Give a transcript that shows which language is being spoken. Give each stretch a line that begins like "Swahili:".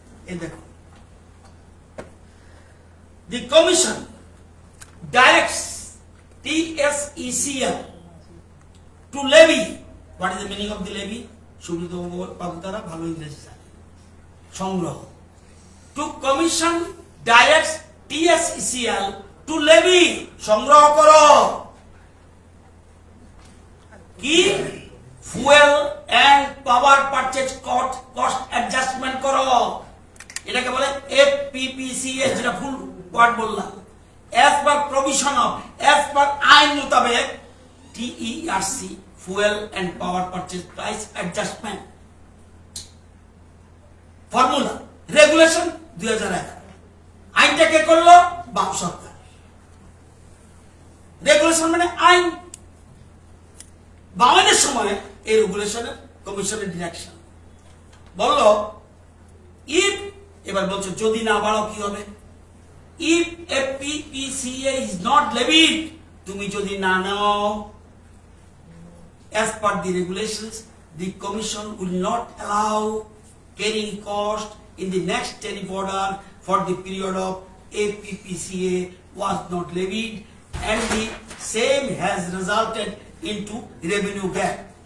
Bangla: এই দেখো,
English: the commission directs TSECL to levy. What is the meaning of the levy?
Bangla: Subrata বাবু তারা ভালো ইংরেজি জানে। সংগ্রহ।
English: To commission directs TSECL to levy,
Bangla: সংগ্রহ করো। কি? Fuel and power purchase cost adjustment করো। এটাকে বলে এফপিপিসিএ, যেটা ফুল ওয়ার্ড বললাম।
English: as per provision of, as per
Bangla: আইন মোতাবেক টিইআরসি, fuel and power purchase price adjustment formula regulation 2011। আইনটা কে করলো? বাম সরকার। রেগুলেশন মানে আইন। বামের সময় এই রেগুলেশনের কমিশনের ডিরেকশন বলল ইফ, এবার বলছে যদি না বাড়াও কি হবে?
English: if FPPCA is not levied,
Bangla: তুমি যদি না নাও
English: as per the regulations, the commission will not allow carrying cost in the next tariff order for the period of APPCA was not levied, and the same has resulted into revenue gap.